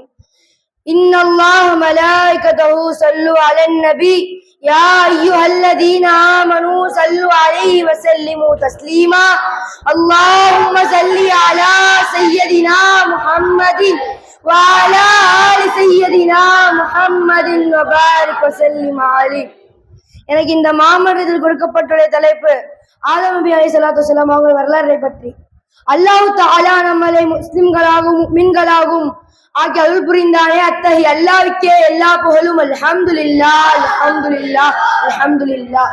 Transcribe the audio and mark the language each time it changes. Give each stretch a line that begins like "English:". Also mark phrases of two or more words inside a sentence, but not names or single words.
Arabic: إن الله ملائكته صلوا على النبي يا أيها الذين آمنوا صلوا عليه وسلموا تسليما. اللهم صل على سيدنا محمد وعلى آل سيدنا محمد وبارك وسلم عليه.
Tamil: எனக்கு இந்த மாமன்றத்தில் கொடுக்கப்பட்டுள்ள தலைப்பு ஆதம் நபி
Arabic: عليه الصلاة والسلام
Tamil: அவங்க வரலாறை பற்றி.
Arabic: الله تعالى
Tamil: நம்மளை முஸ்லிம்களாகவும் முஃமின்களாகவும் ஆக்கி அருள் புரிந்தானே, அத்தகைய அல்லாஹ்வுக்கே எல்லா புகழும்.
Arabic: الحمد لله الحمد لله الحمد لله.